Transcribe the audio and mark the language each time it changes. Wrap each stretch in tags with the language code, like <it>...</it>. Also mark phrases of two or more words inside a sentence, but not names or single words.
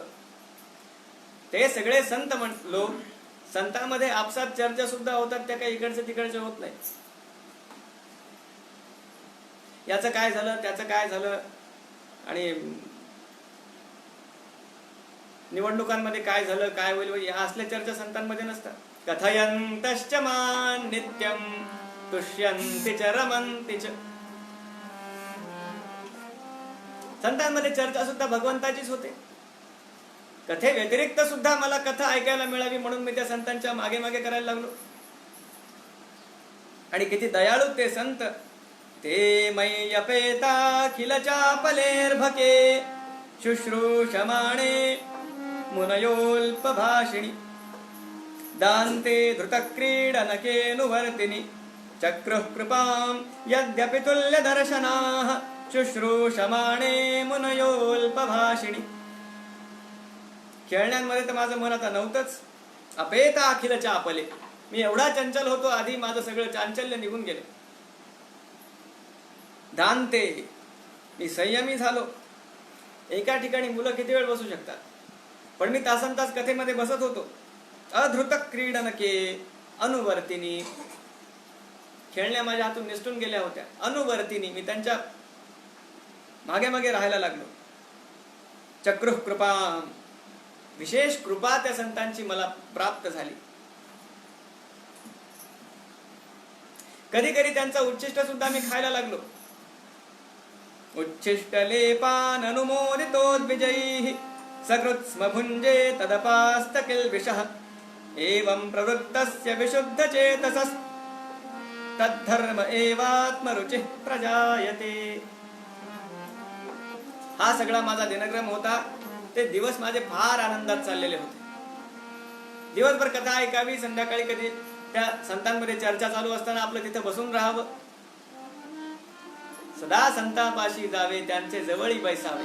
<mr>ते सगळे संत लोक, संतांमध्ये आपसात चर्चा सुद्धा होतात, त्या काही इकडचे तिकडचे होत नाही. याचं काय झालं, त्याचं काय झालं, आणि निवडणुकांमध्ये काय झालं, काय होईल, या असल्या चर्चा संतांमध्ये नसतात.</mr> <sa>कथयन्तश्च मां नित्यं तुष्यन्ति च रमन्ति च.</sa> <mr>संतांमध्ये चर्चा सुद्धा भगवंताचीच होते. कथे व्यतिरिक्त सुद्धा मला कथा ऐकायला मिळावी म्हणून मी त्या संतांच्या मागे मागे करायला लागलो. आणि किती दयाळू ते संत.</mr> <sa>ते मयि अपेता खिल चापलेर्भके शुश्रूषमाणे मुनयोल्पभाषिणी दान्ते धृतक्रीडनकेऽनुवर्तिनि चक्रुः कृपां यद्यपि तुल्यदर्शनाः शुश्रूषमाणे मुनयोल्पभाषिणी.</sa> <mr>खेळण्यांमध्ये तर माझं मन आता नव्हतंच.</mr> <sa>अपेता अखिल चापले,</sa> <mr>मी एवढा चंचल होतो आधी, माझं सगळं चांचल्य निघून गेलं. दान्ते, मी संयमी झालो. एका ठिकाणी मुलं किती वेळ बसू शकतात, पण मी तासन तास कथेमध्ये बसत होतो.</mr> <sa>अधृत क्रीडनके अनुवर्तिनी,</sa> <mr>खेळण्या माझ्या हातून निसटून गेल्या होत्या. अनुवर्तिनी, मी त्यांच्या मागे मागे राहायला लागलो.</mr> <sa>चक्रुः कृपा,</sa> <mr>विशेष कृपा त्या संतांची मला प्राप्त झाली. कधी कधी त्यांचा उच्छिष्ट सुद्धा मी खायला लागलो.</mr> <sa>उच्छिष्ट लेपान अनुमोदितोद्विजयैः सकृत्स्म भुञ्जे तदपास्तकिल्बिषः एवं प्रवृत्तस्य विशुद्धचेतसस् तद्धर्म एवात्मरुचिः प्रजायते.</sa> <mr>हा सगळा माझा दिनक्रम होता. ते दिवस माझे फार आनंदात चाललेले होते. दिवसभर कथा ऐकावी, संध्याकाळी कधी त्या संतांमध्ये चर्चा चालू असताना आपलं तिथं बसून राहावं. सदा संतापाशी जावे, त्यांचे जवळी बैसावे.</mr>